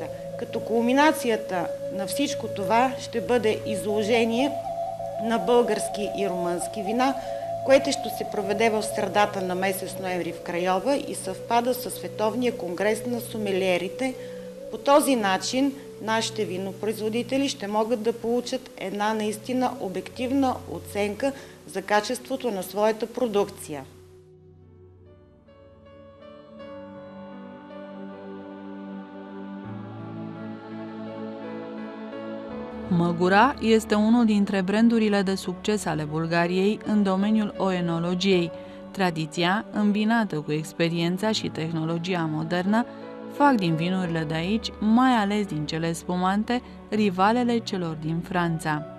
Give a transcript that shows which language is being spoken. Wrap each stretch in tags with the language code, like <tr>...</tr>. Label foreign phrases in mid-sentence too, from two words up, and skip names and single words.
<bg>Като кулминацията на всичко това ще бъде изложение на български и румънски вина, което ще се проведе в средата на месец ноември в Крайова и съвпада със Световния конгрес на сомелиерите. По този начин нашите винопроизводители ще могат да получат една наистина обективна оценка за качеството на своята продукция.</bg> <ro>Măgura este unul dintre brandurile de succes ale Bulgariei în domeniul oenologiei. Tradiția, îmbinată cu experiența și tehnologia modernă, fac din vinurile de aici, mai ales din cele spumante, rivalele celor din Franța.</ro>